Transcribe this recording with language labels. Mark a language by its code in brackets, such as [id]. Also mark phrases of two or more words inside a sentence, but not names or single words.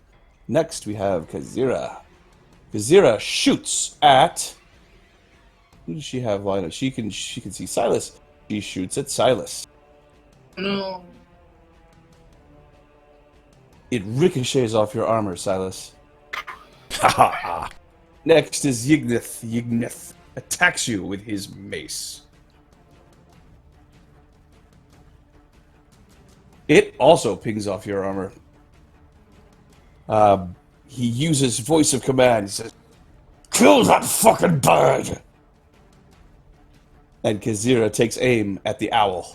[en] Next, we have Kazira. Kazira shoots at. Who does she have lined up? She can see Silas. She shoots at Silas. No. It ricochets off your armor, Silas. Ha ha. Next is Ygnith. Ygnith attacks you with his mace. It also pings off your armor. He uses voice of command. He says, "Kill that fucking bird!" And Kazira takes aim at the owl.